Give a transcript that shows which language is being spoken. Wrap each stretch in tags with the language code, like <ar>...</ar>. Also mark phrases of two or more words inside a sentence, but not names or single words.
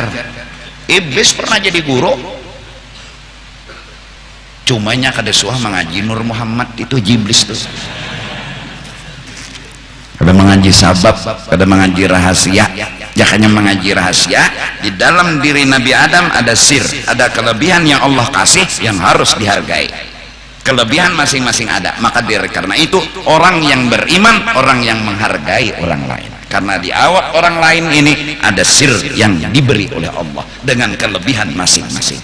<bjn>Iblis pernah jadi guru, cumanya kada suah mengaji Nur Muhammad itu Jiblis tuh. Kada mengaji sabab, kada mengaji rahasia.</bjn> <id>Jangan mengaji rahasia. Di dalam diri Nabi Adam ada sir, ada kelebihan yang Allah kasih yang harus dihargai. Kelebihan masing-masing ada. Maka karena itu orang yang beriman, orang yang menghargai orang lain. Karena di awak orang lain ini ada sir yang diberi oleh Allah dengan kelebihan masing-masing.</id>